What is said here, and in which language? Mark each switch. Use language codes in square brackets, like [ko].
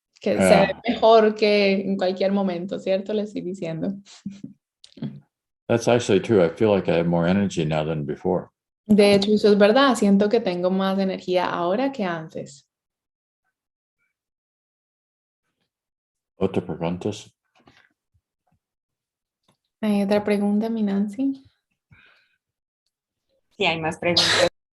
[es] Que se ve mejor que en cualquier momento, ¿cierto? Le estoy diciendo. [en] That's actually true. I feel like I have more energy now than before. [es] De hecho, eso es verdad. Siento que tengo más energía ahora que antes. ¿Otra preguntas? ¿Hay otra pregunta, mi Nancy? Sí, hay más preguntas.